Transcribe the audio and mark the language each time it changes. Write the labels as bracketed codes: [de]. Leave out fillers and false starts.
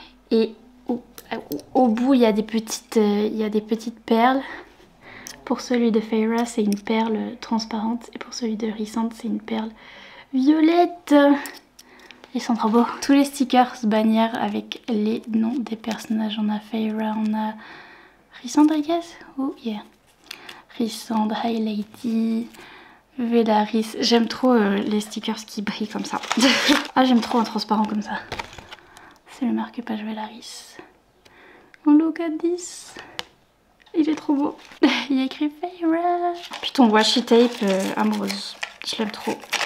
[fr] Et au bout il y a des petites perles. Pour celui de Feyre c'est une perle transparente et pour celui de Rissand c'est une perle violette. Ils sont trop beaux. Tous les stickers bannières avec les noms des personnages. On a Feyre, on a Rissand [en] I guess. Oh yeah. Rissand, High Lady, Velaris. [fr] J'aime trop les stickers qui brillent comme ça. Ah j'aime trop un transparent comme ça. C'est le marque-page Velaris. [en] Oh, look at this. [fr] Il est trop beau. Il y a écrit Feyre. Puis ton washi tape amoureuse. Je l'aime trop.